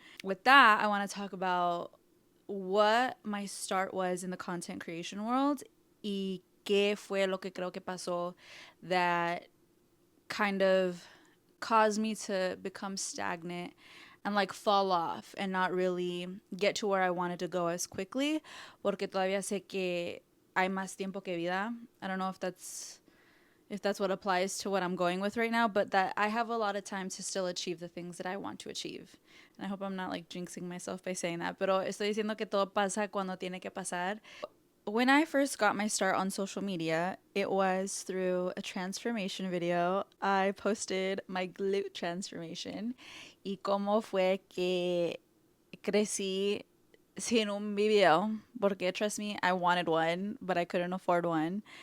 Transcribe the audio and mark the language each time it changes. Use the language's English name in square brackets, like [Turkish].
[English] With that, I want to talk about what my start was in the content creation world [Spanish] y qué fue lo que creo que pasó [English] that kind of caused me to become stagnant and like fall off and not really get to where I wanted to go as quickly, [Spanish] porque todavía sé que hay más tiempo que vida. [English] I don't know if that's what applies to what I'm going with right now, but that I have a lot of time to still achieve the things that I want to achieve. And I hope I'm not like jinxing myself by saying that, [Spanish] pero estoy diciendo que todo pasa cuando tiene que pasar. [English] When I first got my start on social media, it was through a transformation video. I posted my glute transformation [Spanish] y cómo fue que crecí sin un video, porque [English] trust me, I wanted one, but I couldn't afford one.